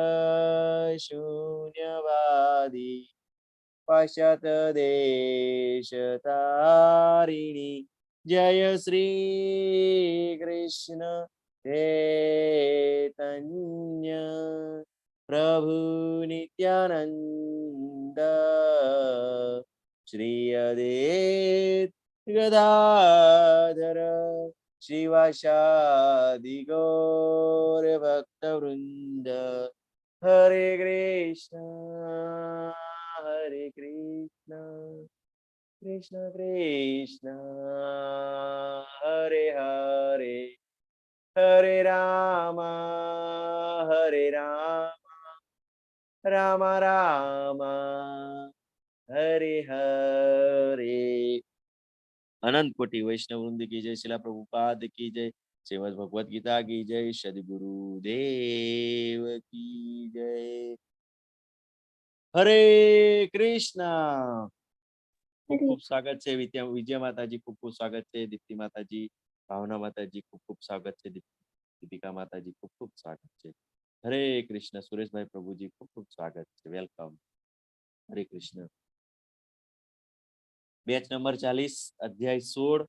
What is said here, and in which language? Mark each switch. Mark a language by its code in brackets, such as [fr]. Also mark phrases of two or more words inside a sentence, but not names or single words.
[sa] शून्यवादी पाश्चात्यदेशतारिणी जय श्री कृष्ण चैतन्य प्रभु नित्यानंद श्री अद्वैत गदाधर शिवासादि गौर भक्तवृंद हरे कृष्ण कृष्ण कृष्ण हरे हरे हरे राम राम राम हरे हरे [hi] अनंत कोटि वैष्णव वृंद की जय, शिला प्रभुपाद की जय, श्रीमद् भगवत गीता की जय, सद्गुरुदेव की जय। हरे कृष्णा। [gu] खूब हरे ખૂબ સ્વાગત છે વિજય માતાજી, ખૂબ ખૂબ સ્વાગત છે દીપ્તિ માતાજી, ભાવના માતાજી ખૂબ ખૂબ સ્વાગત છે, દીપિકા માતાજી ખૂબ ખૂબ સ્વાગત છે। હરે કૃષ્ણ સુરેશભાઈ પ્રભુજી ખૂબ ખૂબ સ્વાગત છે, વેલકમ। હરે કૃષ્ણ। બેચ નંબર 40 અધ્યાય 16।